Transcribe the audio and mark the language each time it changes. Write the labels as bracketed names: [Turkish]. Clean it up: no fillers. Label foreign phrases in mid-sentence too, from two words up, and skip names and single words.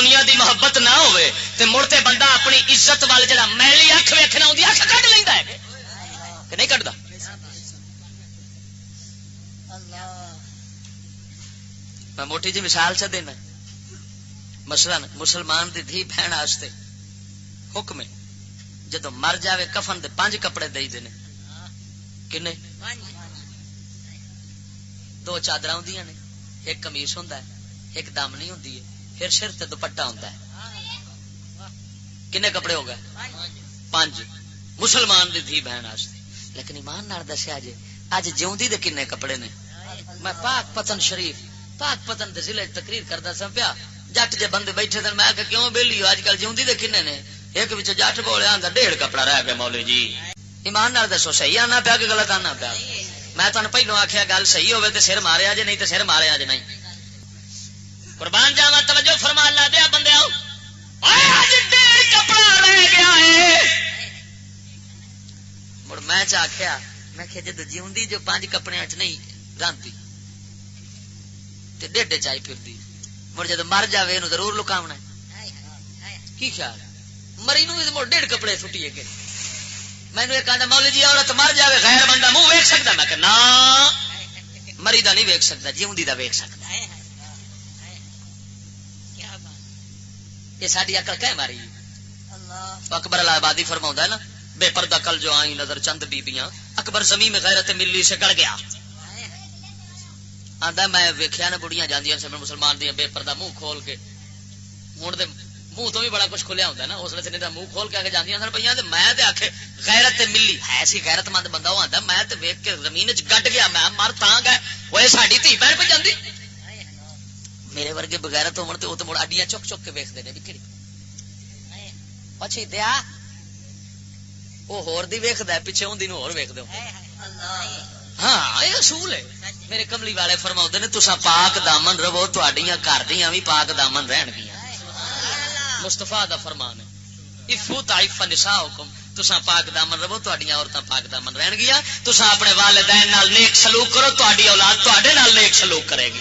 [Punjabi] دنیا دی محبت نہ ہوئے تے مڑتے بندہ اپنی عزت وال جڑا میلی اکھ ویکھنا ہوندی اکھ کڈ لیندا ہے کہ نہیں کڈدا. میں موٹی جی مثال چ دینا. مثلا مسلمان دی دھی بہن واسطے حکم ہے جدو مر جاوے کفن دے 5 کپڑے دئی دینے. کنے 2 چادراں ہوندیاں نے، ایک قمیص ہوندا ہے، ایک دامنی ہوندی ہے، پھر سر تے دوپٹہ ہوندا ہے. کنے کپڑے ہو گئے 5 مسلمان دی دھی بہن واسطے. لیکن ایمان نال دسیا جے اج جیوندی دے کنے کپڑے نے. میں پاک پتن شریف پاک پتن دے ضلع تقریر کردا سا پیا. جٹ جے بندے بیٹھے سن، میں کہ کیوں بیلی ہو اج کل جیوندی دے کنے نے؟ ایک وچ جٹ بولیا آندا 1.5 کپڑا رہ گیا مولوی جی. ایمان نال دسو صحیح آنا پیا کہ غلط آنا پیا؟ میں تانوں پہلو آکھیا گل صحیح ہوے تے سر ماریا جے، نہیں تے سر ماریا جے نہیں. قربان جاواں توجہ فرما اللہ دیا بندیاں، اے اج 1.5 کپڑا رہ گیا ہے. مڑ میں چ آکھیا میں کہ جد جیوندی جو 5 کپڑیاں چ نہیں رانتی تے ڈیڈے چائی پھردی، مڑ جد مر جاوے اینو ضرور لکاونا ہے. کی خیال مری نو مڑ 1.5 کپڑے سٹیے گے. مینوں ایک آندا مولوی جی عورت مر جاوے غیر بندہ منہ ویکھ سکدا؟ میں کہ نا مری دا نہیں ویکھ سکدا، جیوندی دا ویکھ سکدا. یہ ساری عقل کہ ماری. اکبر الہبادی فرماؤں ہے نا، [Urdu] بے پردہ کل جو آئی نظر چند بیبیاں، اکبر زمین میں غیرت ملی سے گڑ گیا. [Punjabi] آندا میں ویکھیا نا بڑیاں جاندیاں سن مسلمان دیاں بے پردہ منہ کھول کے، ہن تے منہ تو بھی بڑا کچھ کھلیا ہوندا ہے نا، اس ویلے منہ کھول کے جاندیاں سن پیاں تے میں تے آکھے غیرت ملی ہے سی غیرت مند بندہ. وہ آندا میں تے ویکھ کے زمین وچ گڈ گیا، میں مر تاں گئے اوے ساڈی دھی بہن پہ جاندی. میرے ورگے بغیرت ہون تے او تے مڑ اڈیاں چک چک کے ویکھدے نے بھی کیڑی اچھی دیا وہ ہور دی ویکھدا ہے پیچھے ہوندی نو ہور ویکھ دیو. ہاں یہ اصول ہے. میرے کملی والے فرماؤندے نے تساں پاک دامن رہو، تہاڈیاں گھر دیاں وی پاک دامن رہن گیاں. مصطفیٰ دا فرمان ہے [Arabic] افو تعف نساءکم، [Punjabi] تساں پاک دامن رہو، تہاڈیاں عورتاں پاک دامن رہن گیاں. تساں اپنے والدین نال نیک سلوک کرو، تہاڈی اولاد تہاڈے نال نیک سلوک کرے گی.